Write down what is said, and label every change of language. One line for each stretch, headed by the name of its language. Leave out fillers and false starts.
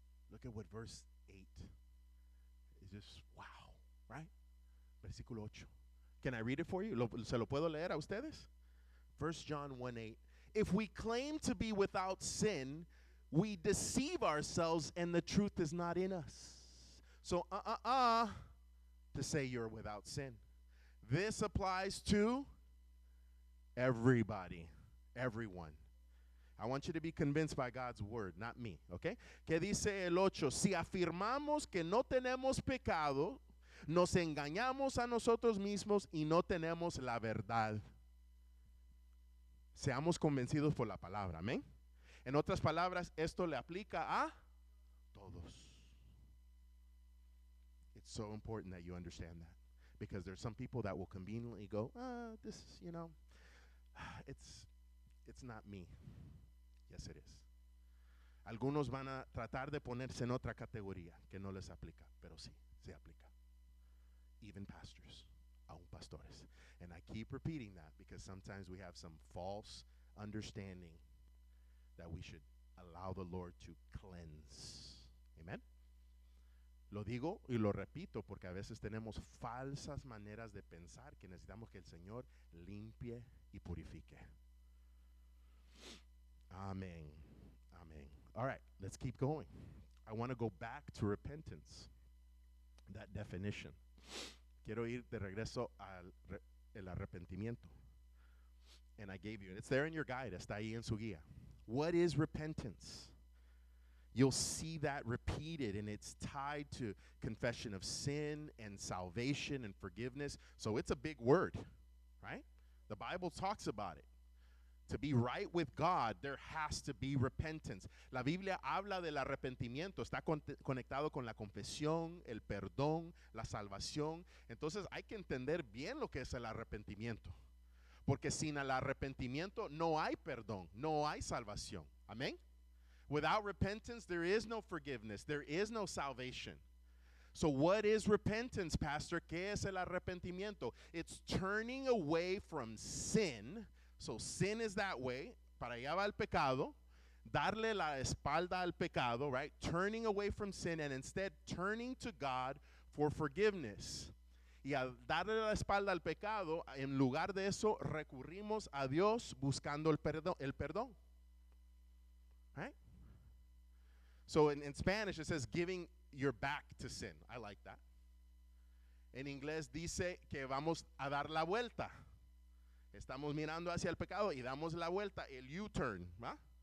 English: Look at what verse 8 is. Just wow, right?
Spanish: Versículo 8.
English: Can I read it for you?
Spanish: ¿Se lo puedo leer a ustedes?
English: 1 John 1:8. If we claim to be without sin, we deceive ourselves and the truth is not in us. So, to say you're without sin. This applies to everybody, everyone. I want you to be convinced by God's word, not me, okay?
Spanish: ¿Qué dice el 8? Si afirmamos que no tenemos pecado, nos engañamos a nosotros mismos y no tenemos la verdad. Seamos convencidos por la palabra, amén. En otras palabras, esto le aplica a todos.
English: It's so important that you understand that, because there's some people that will conveniently go, this is, it's not me. Yes, it is.
Spanish: Algunos van a tratar de ponerse en otra categoría que no les aplica, pero sí, se aplica.
English: Even pastors,
Spanish: aún pastores.
English: And I keep repeating that because sometimes we have some false understanding that we should allow the Lord to cleanse. Amen.
Spanish: Lo digo y lo repito porque a veces tenemos falsas maneras de pensar que necesitamos que el Señor limpie y purifique.
English: Amen. Amen. All right, let's keep going. I want to go back to repentance, that definition.
Spanish: Quiero ir de regreso al el arrepentimiento.
English: And I gave you, it's there in your guide,
Spanish: está ahí en su guía.
English: What is repentance? You'll see that repeated, and it's tied to confession of sin and salvation and forgiveness. So it's a big word, right? The Bible talks about it. To be right with God, there has to be repentance.
Spanish: La Biblia habla del arrepentimiento, está conectado con la confesión, el perdón, la salvación. Entonces hay que entender bien lo que es el arrepentimiento. Porque sin el arrepentimiento no hay perdón, no hay salvación. Amén.
English: Without repentance, there is no forgiveness, there is no salvation. So what is repentance, Pastor?
Spanish: ¿Qué es el arrepentimiento?
English: It's turning away from sin. So sin is that way,
Spanish: para allá va el pecado, darle la espalda al pecado,
English: right? Turning away from sin and instead turning to God for forgiveness.
Spanish: Y al darle la espalda al pecado, en lugar de eso, recurrimos a Dios buscando el perdón.
English: Right? So in Spanish it says giving your back to sin. I like that.
Spanish: En inglés dice que vamos a dar la vuelta. Estamos mirando hacia el pecado y damos la vuelta, el U-turn, ¿va?